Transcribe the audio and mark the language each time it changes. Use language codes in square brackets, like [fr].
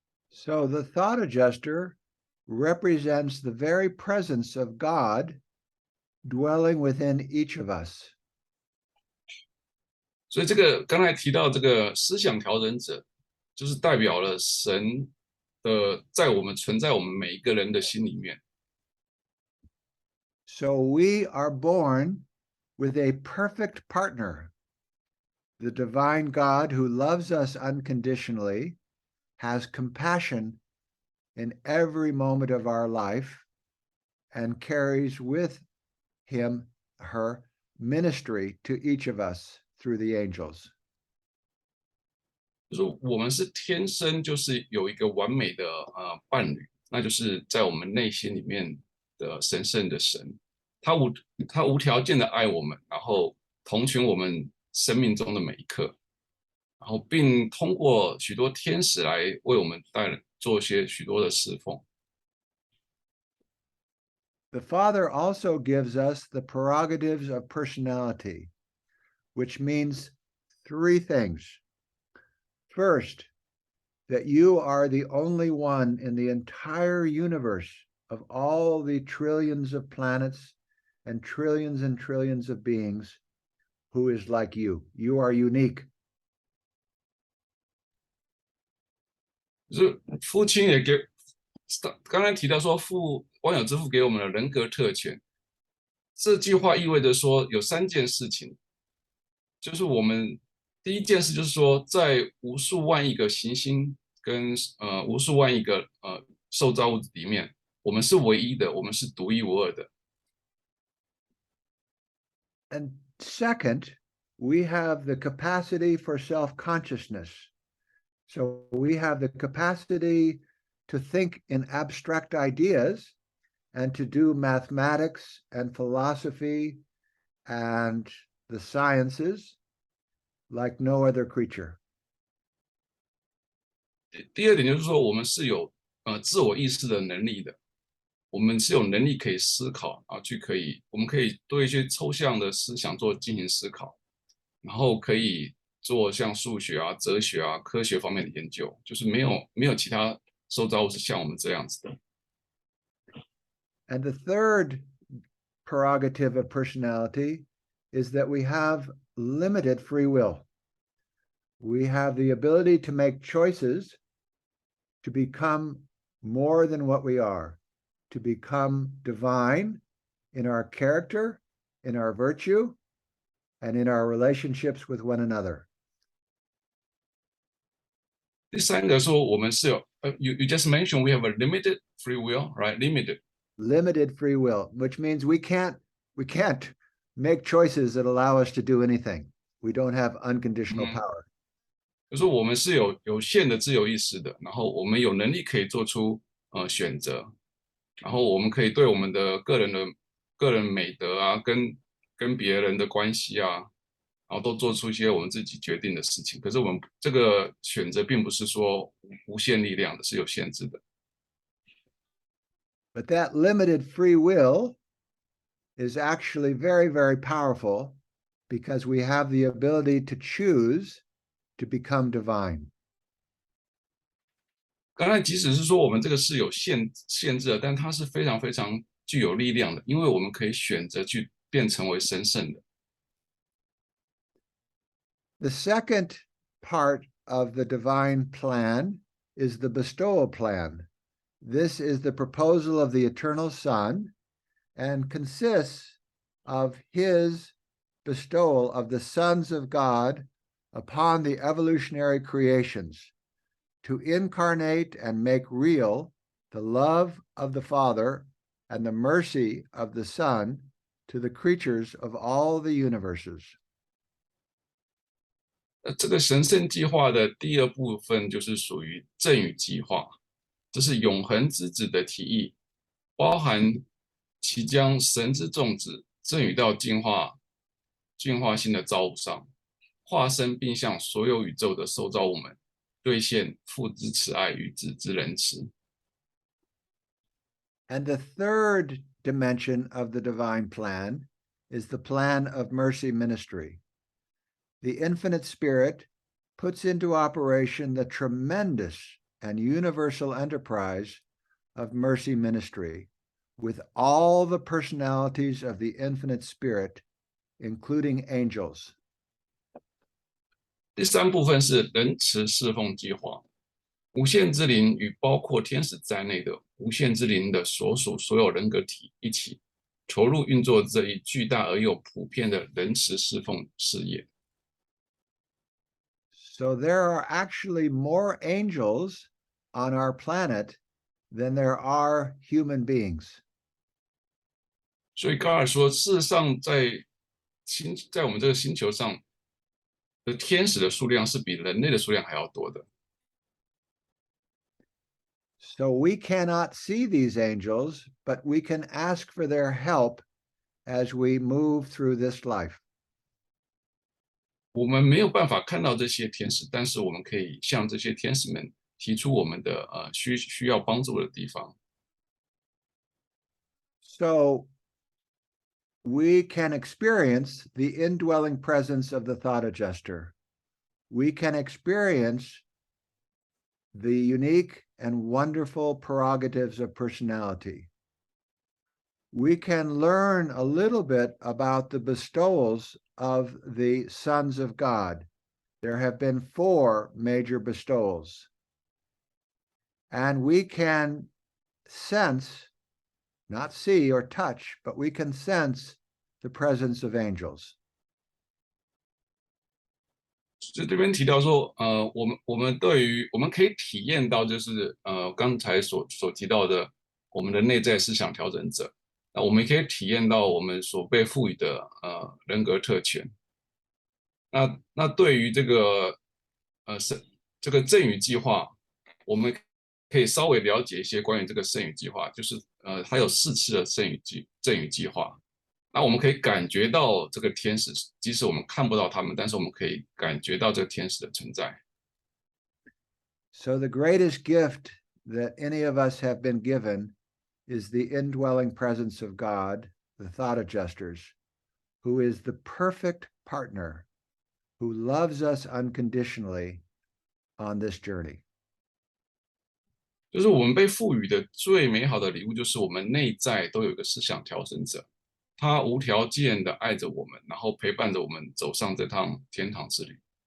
[en] So the thought adjuster represents the very presence of God dwelling within each of us. [zh] 所以这个刚才提到这个思想调整者，就是代表了神的存在我们每一个人的心里面。 [en] So we are born with a perfect partner, the divine God who loves us unconditionally, has compassion in every moment of our life, and carries with him her ministry to each of us through the angels. [zh] 就是我们是天生就是有一个完美的伴侣，那就是在我们内心里面的神圣的神，他无条件的爱我们，然后同情我们生命中的每一刻，然后并通过许多天使来为我们做许多的侍奉。 [en] The Father also gives us the prerogatives of personality, which means three things. First, that you are the only one in the entire universe of all the trillions of planets and trillions of beings who is like you. You are unique. [zh] 就是父亲也刚才提到说万有之父给我们的人格特权，这句话意味着说有三件事情，就是我们第一件事就是说，在无数万亿个行星跟无数万亿个受造物里面，我们是唯一的，我们是独一无二的。 [en] And second, we have the capacity for self-consciousness. So we have the capacity to think in abstract ideas and to do mathematics and philosophy and the sciences like no other creature. [zh] 第二点就是说，我们是有自我意识的能力的，我们是有能力可以思考啊，我们可以对一些抽象的思想进行思考，然后可以做像数学啊、哲学啊、科学方面的研究，就是没有其他受造物是像我们这样子的。 [en] And the third prerogative of personality is that we have limited free will. We have the ability to make choices to become more than what we are, to become divine in our character, in our virtue, and in our relationships with one another. [zh] 第三个说，我们是有 [en] you just mentioned we have a limited free will, right? Limited free will, which means we can't make choices that allow us to do anything. We don't have unconditional power. [zh] 就是我们是有限的自由意识的，然后我们有能力可以做出选择，然后我们可以对我们的个人美德啊，跟别人的关系啊，然后都做出一些我们自己决定的事情。可是我们这个选择并不是说无限力量的，是有限制的。 [en] But that limited free will is actually very, very powerful because we have the ability to choose to become divine. [zh] 当然，即使是说我们这个是有限制的，但它是非常非常具有力量的，因为我们可以选择去变成为神圣的。 [en] The second part of the divine plan is the bestowal plan. This is the proposal of the eternal Son and consists of his bestowal of the sons of God upon the evolutionary creations to incarnate and make real the love of the Father and the mercy of the Son to the creatures of all the universes. [zh] 这个神圣计划的第二部分就是属于赠与计划，这是永恒之子的提议，包含其将神之众子赠予到进化性的造物上，化身并向所有宇宙的受造物们兑现父之慈爱与子之仁慈。 [en] And the third dimension of the divine plan is the plan of mercy ministry. The infinite Spirit puts into operation the tremendous and universal enterprise of mercy ministry with all the personalities of the infinite Spirit, including angels. [zh] 第三部分是仁慈侍奉计划，无限之灵与包括天使在内的无限之灵的所属所有人格体一起投入运作这一巨大而又普遍的仁慈侍奉事业。 [en] So there are actually more angels on our planet than there are human beings. [zh] 所以高尔说，事实上在我们这个星球上的天使的数量是比人类的数量还要多的。 [en] So we cannot see these angels, but we can ask for their help as we move through this life. [zh] 我们没有办法看到这些天使，但是我们可以向这些天使们提出我们的需要帮助的地方。 [en] So we can experience the indwelling presence of the thought adjuster. We can experience the unique and wonderful prerogatives of personality. We can learn a little bit about the bestowals of the sons of God. There have been 4 major bestowals. And we can sense, not see or touch, but we can sense the presence of angels. [zh] 就这边提到说，我们可以体验到，就是刚才所提到的，我们的内在思想调整者，那我们可以体验到我们所被赋予的人格特权。那对于这个赠与计划，我们可以稍微了解一些关于这个圣语计划，就是它有4次的赠与计划。那我们可以感觉到这个天使，即使我们看不到他们，但是我们可以感觉到这个天使的存在。 [en] So the greatest gift that any of us have been given is the indwelling presence of God, the thought adjusters, who is the perfect partner, who loves us unconditionally on this journey. [zh] 就是我们被赋予的最美好的礼物，就是我们内在都有一个思想调整者，他无条件的爱着我们，然后陪伴着我们走上这趟天堂之旅。